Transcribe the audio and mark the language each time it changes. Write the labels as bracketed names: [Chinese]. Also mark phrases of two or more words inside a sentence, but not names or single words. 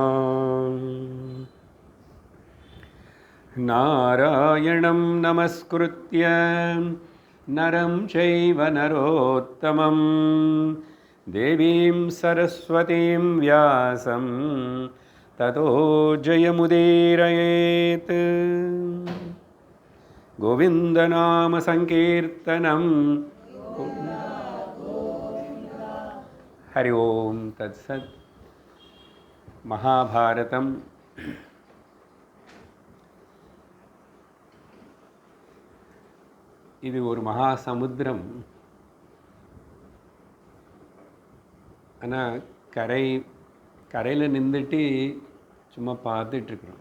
[Sanskrit] नारायणं नमस्कृत्य नरं चैव नरोत्तमं देवीं सरस्वतीं व्यासं ततो जयमुदीरयेत्। गोविन्दनाम संकीर्तनं हरि ओम तत्सत्। [Tamil] महाभारतम இது ஒரு மகா சமுத்திரம். ஆனால் கரையில் நின்றுட்டு சும்மா பார்த்துட்ருக்குறோம்.